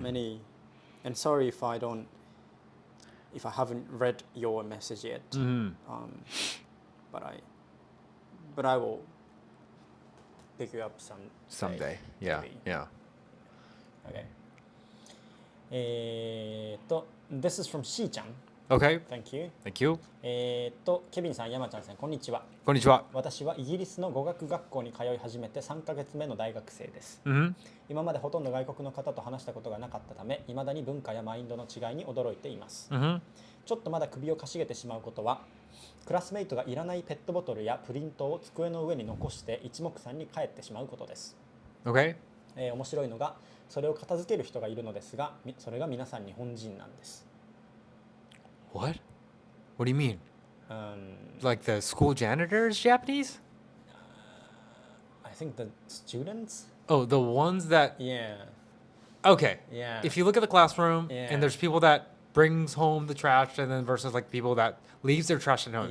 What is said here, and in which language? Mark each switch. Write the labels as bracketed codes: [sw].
[en] Many, and sorry if I haven't read your message yet. Mm-hmm. But I will pick you up Someday. Yeah. Maybe. Yeah. Okay. This is from しーちゃん Okay. Thank you. Thank you. [ja] ケビンさん、山ちゃんさん、こんにちは。こんにちは。私はイギリスの語学学校に通い始めて3ヶ月目の大学生です。 Mm-hmm. 今までほとんど外国の方と話したことがなかったため、未だに文化やマインドの違いに驚いています。 Mm-hmm. ちょっとまだ首をかしげてしまうことは、クラスメイトがいらないペットボトルやプリントを机の上に残して一目散に帰ってしまうことです。 [en] Okay. [ja] 面白いのが、それを片付ける人がいるのですが、それが皆さん日本人なんです。 [en] What? What do you mean? Like the school janitors, Japanese? I think the students? Oh, the ones that... Yeah. Okay. Yeah. If you look at the classroom Yeah. and there's people that brings home the trash and then versus like people that leaves their trash at home.